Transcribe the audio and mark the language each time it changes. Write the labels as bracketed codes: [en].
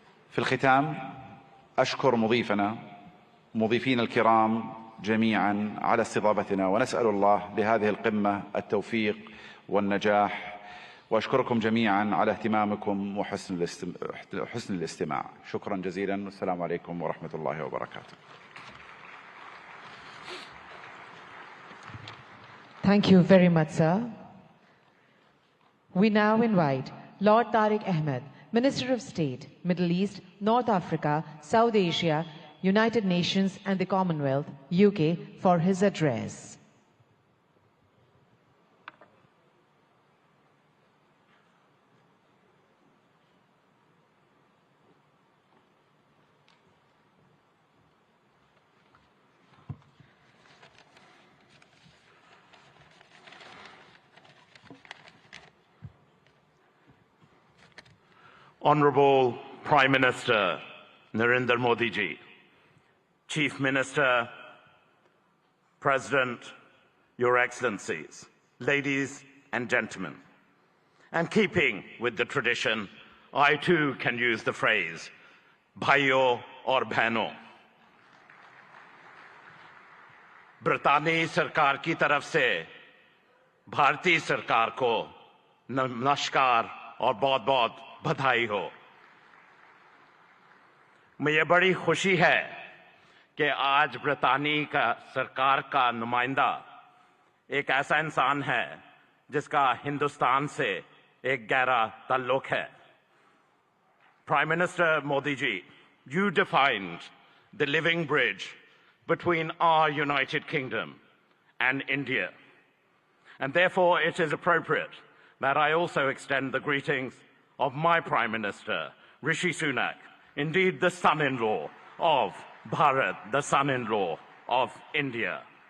[ar] في الختام أشكر مضيفين الكرام جميعا على استضافتنا، ونسأل الله لهذه القمة التوفيق والنجاح، وأشكركم جميعا على اهتمامكم وحسن الاستماع. شكرا جزيلا، والسلام عليكم ورحمة الله وبركاته. [en] Thank you very much, sir. We now invite Lord Tariq Ahmed, Minister of State, Middle East, North Africa, South Asia, United Nations and the Commonwealth, UK, for his address. Honorable Prime Minister Narendra Modi ji, Chief Minister, President, Your Excellencies, ladies and gentlemen, and keeping with the tradition, I too can use the phrase, [hi] bhaiyo aur behno. ब्रितानी सरकार की तरफ से भारतीय सरकार को नमस्कार और बहुत-बहुत बधाई हो। मुझे बड़ी खुशी है कि आज ब्रितानी का सरकार का नुमाइंदा एक ऐसा इंसान है जिसका हिंदुस्तान से एक गहरा ताल्लुक है। [en] Prime Minister Modi ji, you defined the living bridge between our United Kingdom and India. And therefore it is appropriate that I also extend the greetings of my Prime Minister, Rishi Sunak, indeed the son-in-law of Bharat, the son-in-law of India.